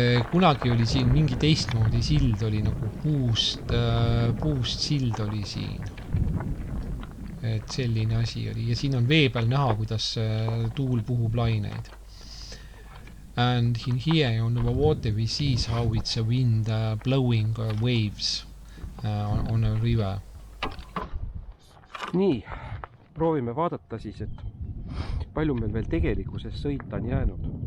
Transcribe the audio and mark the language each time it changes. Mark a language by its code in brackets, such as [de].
[et] Kunagi oli siin mingi teistmoodi sild, oli nagu puust sild oli siin. Et selline asi oli. Ja siin on vee peal näha, kuidas tuul puhub laineid. [en] And in here on the water we see how it's a wind blowing waves on a river. [et] Nii, proovime vaadata siis, et palju meil veel tegelikkuses sõita on jäänud.